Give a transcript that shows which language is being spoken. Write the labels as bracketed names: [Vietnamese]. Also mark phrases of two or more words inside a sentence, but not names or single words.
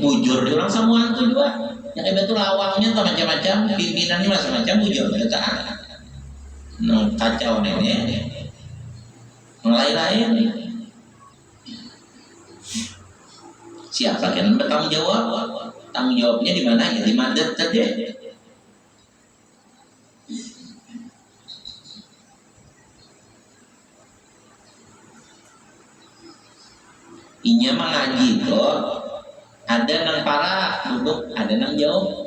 [Banjar] Bujur di orang samuan itu juga. Yang hebat itu lawangnya atau macam-macam, pimpinannya macam-macam bujur mereka. [Indonesian] Nah, kacau ini. Lain-lain. Siapa yang bertanggung jawab? Tanggung jawabnya di mana? Ya di mandat tadi. [Banjar] Inya mengaji itu ada nang para duduk, ada nang jauh.